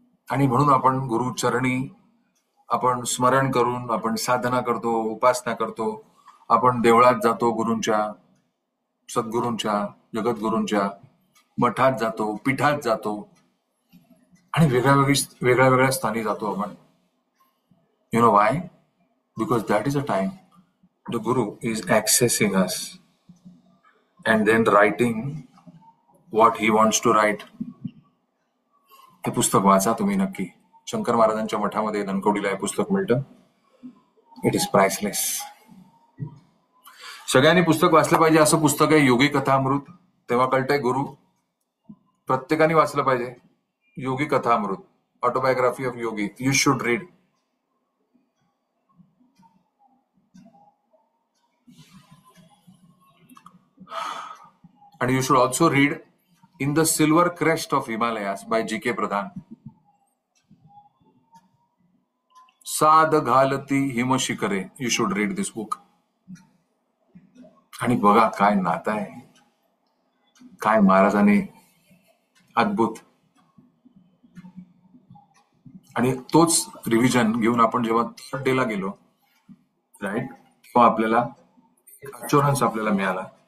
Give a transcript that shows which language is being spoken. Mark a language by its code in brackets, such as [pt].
[mr] आणि म्हणून आपण गुरुचरणी आपण स्मरण करून आपण साधना करतो, उपासना करतो. आपण देवळात जातो, गुरूंच्या, सद्गुरूंच्या, जगद्गुरूंच्या मठात जातो, पीठात जातो, आणि वेगळ्या स्थानी जातो आपण. [en] You know why? Because that is a time the Guru is accessing us and then writing what he wants to write. [mr] हे पुस्तक वाचा तुम्ही नक्की. शंकर महाराजांच्या मठामध्ये धनकवडीला हे पुस्तक मिळतं. It is priceless. सगळ्यांनी पुस्तक वाचलं पाहिजे. असं पुस्तक आहे योगी कथामृत. तेव्हा कळतंय गुरु. प्रत्येकाने वाचलं पाहिजे योगी कथामृत, autobiography of Yogi. [en] You should read. And you should also read In the Silver Crest of Himalayas by G.K. Pradhan. [mr] साद घालती हिमशिखरे. [en] You should read this book. [mr] आणि बघा काय नातं आहे, काय महाराजांनी अद्भुत. आणि तोच रिव्हिजन घेऊन आपण जेव्हा थर्ड डेला गेलो, राईट, तेव्हा आपल्याला एक अश्युरन्स आपल्याला मिळाला.